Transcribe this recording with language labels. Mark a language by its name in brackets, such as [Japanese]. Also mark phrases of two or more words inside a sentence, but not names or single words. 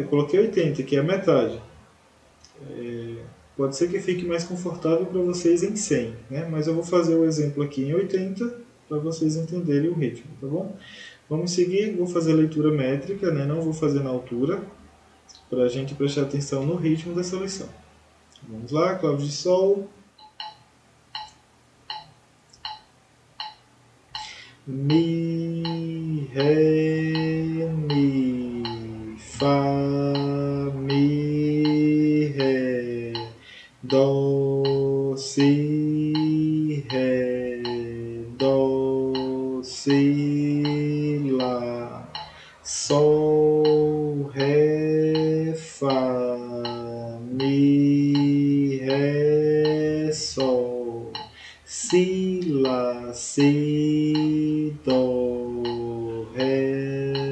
[Portuguese] Eu coloquei 80, que é a metade. Pode ser que fique mais confortável para vocês em 100, né? Mas eu vou fazer o exemplo aqui em 80 para vocês entenderem o ritmo, tá bom? Vamos seguir, vou fazer a leitura métrica, né? Não vou fazer na altura, para a gente prestar atenção no ritmo dessa lição. Vamos lá, clave de sol. Mi, ré, mi, fá, mi, ré, dó, si, ré, dó, si, lá, sol, ré, fá, mi, ré, sol, si, lá, si, dó, ré,